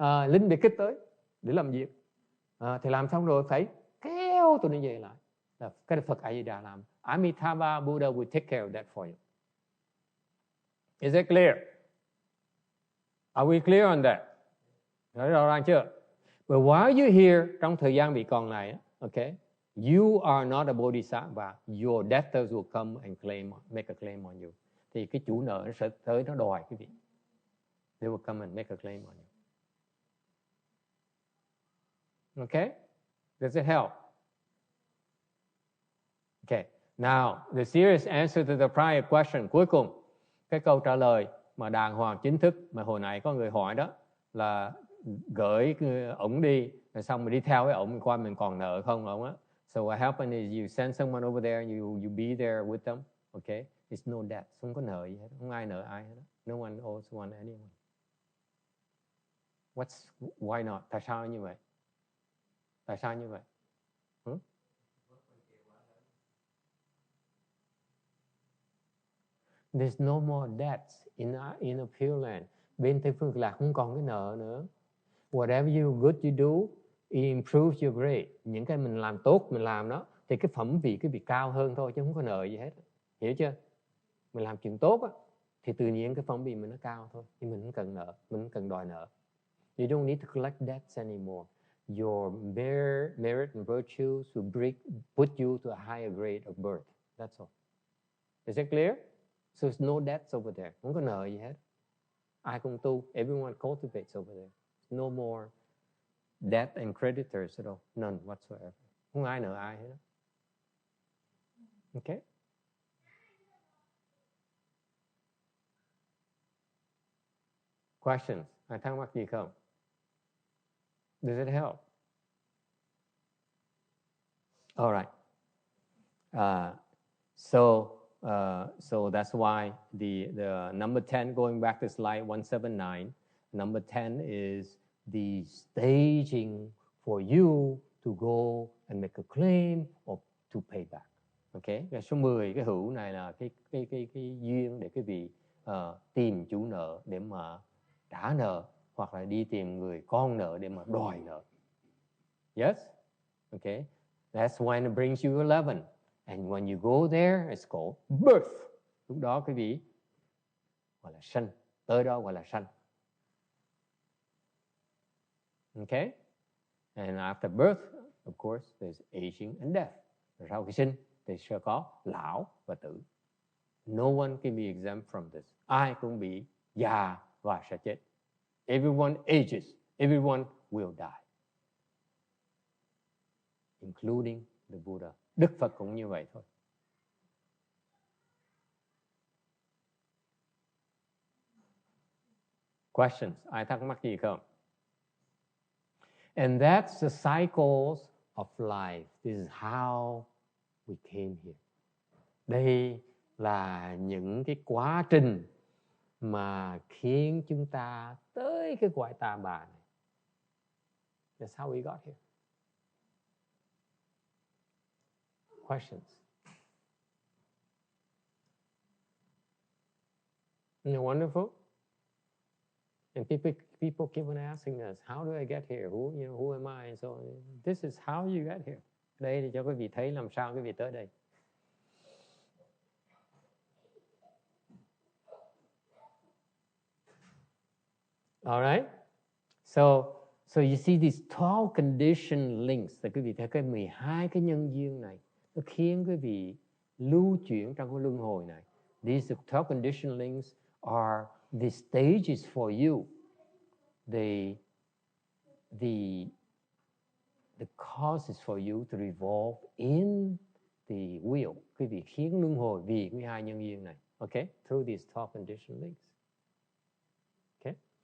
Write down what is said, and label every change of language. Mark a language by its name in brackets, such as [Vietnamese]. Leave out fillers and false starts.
[Vietnamese] Lính biệt kích tới để làm việc. Thì làm xong rồi phải kéo tụi nó về lại. Là cái Phật A Di Đà làm. [English] Amitabha Buddha will take care of that for you. Is that clear? Are we clear on that? [Vietnamese] Rõ ràng chưa? [English] But while you're here, [Vietnamese] trong thời gian bị còn này, [English] okay, you are not a bodhisattva. Your debtors will come and make a claim on you. [Vietnamese] Thì cái chủ nợ nó sẽ tới nó đòi quý vị. [English] They will come and make a claim on you. Okay? Does it help? Okay. Now, the serious answer to the prior question. [Vietnamese] Cuối cùng, cái câu trả lời mà đàng hoàng chính thức mà hồi nãy có người hỏi đó là gửi ổng đi rồi xong mình đi theo với ổng coi mình còn nợ không ổng á. [English] So what happened is you send someone over there, you be there with them, okay? It's no debt, [Vietnamese] không có nợ gì hết, không ai nợ ai hết. [English] No one owes anyone. Why not? [Vietnamese] Tại sao như vậy? Tại sao như vậy? [English] There's no more debts in a Pure Land [Vietnamese] bên Tây phương Cực Lạc không còn cái nợ nữa. [English] Whatever you good you do, it improves your grade. [Vietnamese] Những cái mình làm tốt, mình làm đó, thì cái phẩm vị cái việc cao hơn thôi, chứ không có nợ gì hết. Hiểu chưa? Mình làm chuyện tốt á, thì tự nhiên cái phẩm vị mình nó cao thôi. Nhưng mình không cần nợ, mình không cần đòi nợ. [English] You don't need to collect debts anymore. Your merit and virtues will put you to a higher grade of birth. That's all. Is that clear? So there's no debts over there. [Vietnamese] Không có nợ gì hết. Ai cũng tu. [English] Everyone cultivates over there. No more debt and creditors at all. None whatsoever. [Vietnamese] Không ai nợ ai hết. Okay? [English] Questions? [Vietnamese] Ai thắc mắc gì không? [English] Does it help? All right. So that's why the number 10, going back to slide 179, number 10 is the staging for you to go and make a claim or to pay back. Okay. [Vietnamese] Cái số 10, cái hữu này là cái duyên để quý vị tìm chủ nợ để mà trả nợ, hoặc là đi tìm người con nợ để mà đòi nợ. [English] Yes? Okay. That's when it brings you 11. And when you go there, it's called birth. [Vietnamese] Lúc đó quý vị gọi là sanh. Tới đó gọi là sanh. [English] Okay? And after birth, of course, there's aging and death. [Vietnamese] Rồi sau khi sinh thì sẽ có lão và tử. [English] No one can be exempt from this. [Vietnamese] Ai cũng bị già và sẽ chết. [English] Everyone ages. Everyone will die. Including the Buddha. [Vietnamese] Đức Phật cũng như vậy thôi. [English] Questions? [Vietnamese] Ai thắc mắc gì không? [English] And that's the cycles of life. This is how we came here. [Vietnamese] Đây là những cái quá trình mà khiến chúng ta tới cái cõi ta bà này. [English] That's how we got here. Questions? Isn't it wonderful? And people keep on asking us, how do I get here? Who am I? And so this is how you get here. [Vietnamese] Đây thì cho quý vị thấy làm sao quý vị tới đây. [English] All right. So you see these 12 conditioned links. [Vietnamese] Thì quý vị thấy cái 12 cái nhân duyên này nó khiến quý vị lưu chuyển trong cái luân hồi này. [English] These 12 conditioned links are the stages for you. The causes for you to revolve in the wheel. [Vietnamese] Quý vị khiến luân hồi vì 12 nhân duyên này. Okay? [English] Through these 12 conditioned links. [Vietnamese] Okay?